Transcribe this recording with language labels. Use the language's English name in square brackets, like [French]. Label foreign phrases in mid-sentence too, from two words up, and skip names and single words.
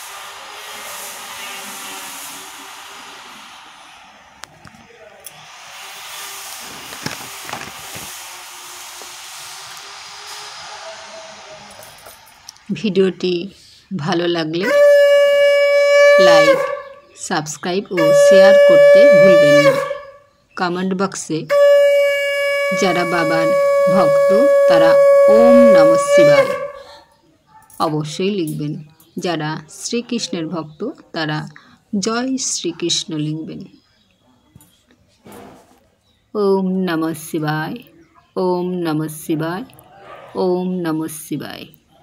[Bangla] ভিডিওটি ভালো লাগলে লাইক, সাবস্ক্রাইব ও শেয়ার করতে ভুলবেন না। কমেন্ট বক্সে যারা বাবার ভক্ত তারা [Sanskrit] ওম নমঃ শিবায় [Bangla] অবশ্যই লিখবেন। যারা শ্রীকৃষ্ণের ভক্ত তারা জয় শ্রীকৃষ্ণ লিখবেন। [Sanskrit] ওম নমঃ শিবায়, ওম নমঃ শিবায়, ওম নমঃ শিবায়।